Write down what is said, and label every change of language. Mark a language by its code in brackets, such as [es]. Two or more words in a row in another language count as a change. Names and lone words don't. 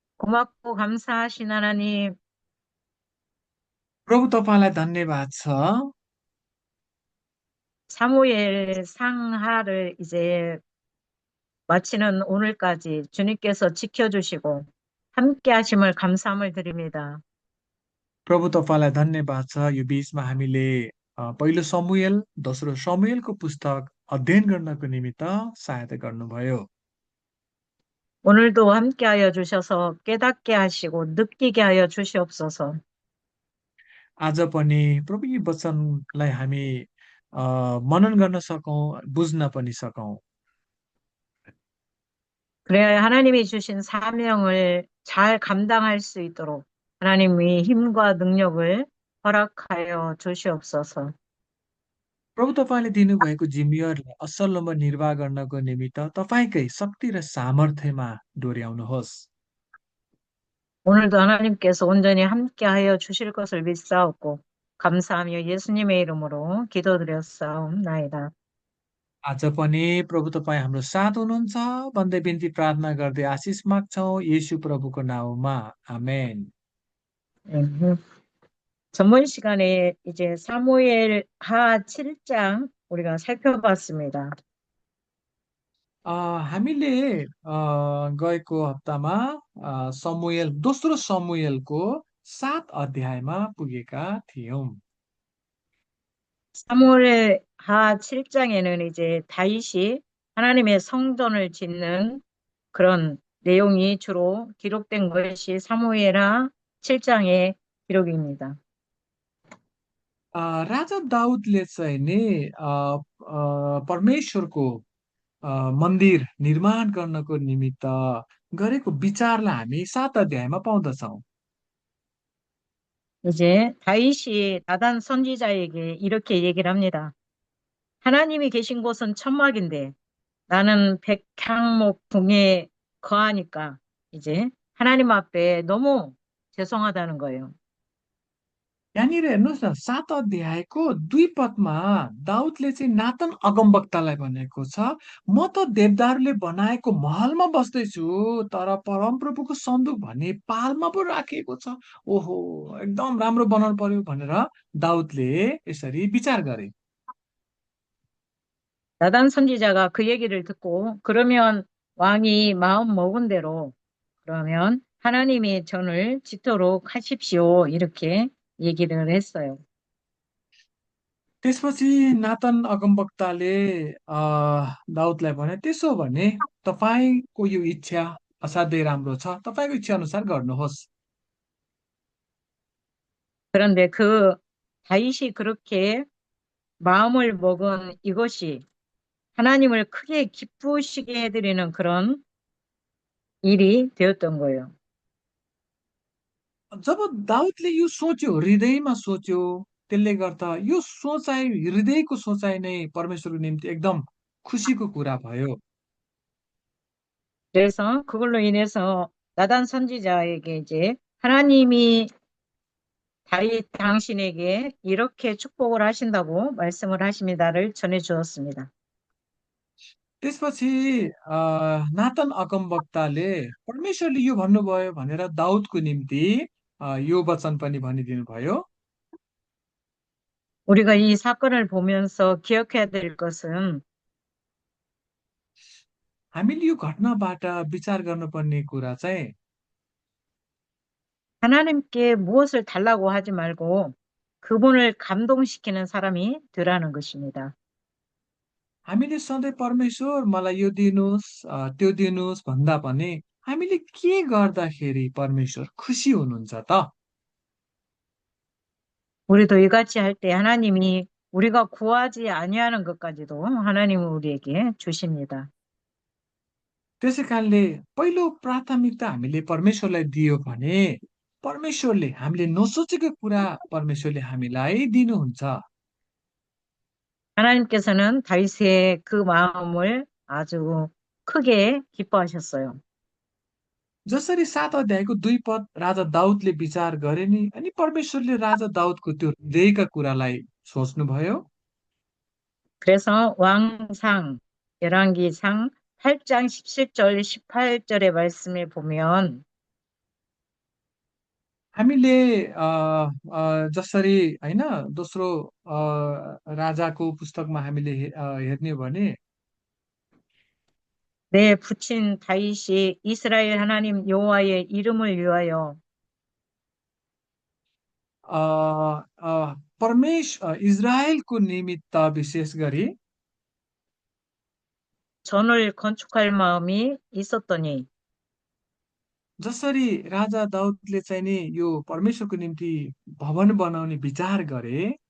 [ko] 고맙고 감사하신 하나님, [ne] प्रभु तपाईँलाई धन्यवाद छ। [ko] 사무엘 상하를 이제 마치는 오늘까지 주님께서 지켜주시고 함께 하심을 감사함을 드립니다. [ne] प्रभु तपाईँलाई धन्यवाद छ। यो बिचमा हामीले पहिलो समुएल दोस्रो समुएलको पुस्तक अध्ययन गर्नको निमित्त सहायता गर्नुभयो। [ko] 오늘도 함께 하여 주셔서 깨닫게 하시고 느끼게 하여 주시옵소서. [ne] आज पनि प्रभु यी वचनलाई हामी मनन गर्न सकौँ, बुझ्न पनि सकौँ। [ko] 그래야 하나님이 주신 사명을 잘 감당할 수 있도록 하나님이 힘과 능력을 허락하여 주시옵소서. [ne] प्रभु तपाईँले दिनुभएको जिम्मेवारीलाई असल नम्बर निर्वाह गर्नको निमित्त तपाईँकै शक्ति र सामर्थ्यमा डोर्याउनुहोस्। [ko] 오늘도 하나님께서 온전히 함께하여 주실 것을 믿사옵고 감사하며 예수님의 이름으로 기도드렸사옵나이다. [ne] आज पनि प्रभु तपाईँ हाम्रो साथ हुनुहुन्छ भन्दै बिन्ती प्रार्थना गर्दै आशिष माग्छौँ येशू प्रभुको नाउँमा। आमेन। 음. [ko] 전번 시간에 이제 사무엘 하 7장 우리가 살펴봤습니다. [ne] अ, हामीले गएको हप्तामा दोस्रो समुएलको 7 अध्यायमा पुगेका थियौं। [ko] 사무엘 하 7장에는 이제 다윗이 하나님의 성전을 짓는 그런 내용이 주로 기록된 것이 사무엘 하 7장의 기록입니다. [ne] राजा दाउदले चाहिँ नि परमेश्वरको मन्दिर निर्माण गर्नको निमित्त गरेको विचारलाई हामी 7 अध्यायमा पाउँदछौँ। [ko] 이제 다윗이 나단 선지자에게 이렇게 얘기를 합니다. 하나님이 계신 곳은 천막인데 나는 백향목 궁에 거하니까 이제 하나님 앞에 너무 죄송하다는 거예요. [ne] यहाँनिर हेर्नुहोस् न 7 अध्यायको 2 पदमा दाउदले चाहिँ नातन अगमवक्तालाई भनेको छ, म त देवदारूले बनाएको महलमा बस्दैछु, तर परमप्रभुको सन्दुक भने पालमा पो राखिएको छ। ओहो, एकदम राम्रो बनाउनु पर्यो भनेर दाउदले यसरी विचार गरे। [ko] 나단 선지자가 그 얘기를 듣고 그러면 왕이 마음 먹은 대로 그러면 하나님이 전을 짓도록 하십시오. 이렇게 얘기를 했어요. [ne] त्यसपछि नातन अगमवक्ताले अ, दाउदलाई भने, त्यसो भने तपाईँको यो इच्छा असाध्यै राम्रो छ, तपाईँको इच्छा अनुसार गर्नुहोस्। [ko] 그런데 그 다윗이 그렇게 마음을 먹은 이것이 하나님을 크게 기쁘시게 해드리는 그런 일이 되었던 거예요. [ne] जब दाउदले यो सोच्यो, हृदयमा सोच्यो, त्यसले गर्दा यो सोचाइ, हृदयको सोचाइ नै परमेश्वरको निम्ति एकदम खुसीको कुरा भयो। [ko] 그래서 그걸로 인해서 나단 선지자에게 이제 하나님이 다윗 당신에게 이렇게 축복을 하신다고 말씀을 하십니다를 전해 주었습니다. [ne] त्यसपछि अ, नातन अगमवक्ताले परमेश्वरले यो भन्नुभयो भनेर दाउदको निम्ति यो वचन पनि भनिदिनु भयो। [ko] 우리가 이 사건을 보면서 기억해야 될 것은 [ne] हामीले यो घटनाबाट विचार गर्नुपर्ने कुरा चाहिँ [ko] 하나님께 무엇을 달라고 하지 말고 그분을 감동시키는 सा람이 되라는 것입니다. [ne] हामीले सधैँ परमेश्वर मलाई यो दिनुहोस्, त्यो दिनुहोस् भन्दा पनि हामीले के गर्दाखेरि परमेश्वर खुसी हुनुहुन्छ त? [ko] 우리도 이같이 할 때 하나님이 우리가 구하지 아니하는 것까지도 하나님은 우리에게 주십니다. [ne] त्यसै कारणले पहिलो प्राथमिकता हामीले परमेश्वरलाई दियो भने परमेश्वरले हामीले नसोचेको कुरा परमेश्वरले हामीलाई दिनुहुन्छ। [ko] 하나님께서는 다윗의 그 마음을 아주 크게 기뻐하셨어요. [ne] जसरी 7 अध्यायको 2 पद राजा दाउदले विचार गरे नि, अनि परमेश्वरले राजा दाउदको त्यो हृदयका कुरालाई सोच्नुभयो। [ko] 그래서 왕상, 열왕기상 8장 17절, 18절의 말씀을 보면 [ne] हामीले जसरी होइन दोस्रो राजाको पुस्तकमा हामीले हेर्ने हो भने [ko] 내 부친 다윗이 이스라엘 하나님 여호와의 이름을 위하여 [ne] अ, इजरायलको निमित्त विशेष गरी [ko] 전을 건축할 마음이 있었더니 [ne] जसरी राजा दाउदले चाहिँ नि यो परमेश्वरको निम्ति भवन बनाउने विचार गरे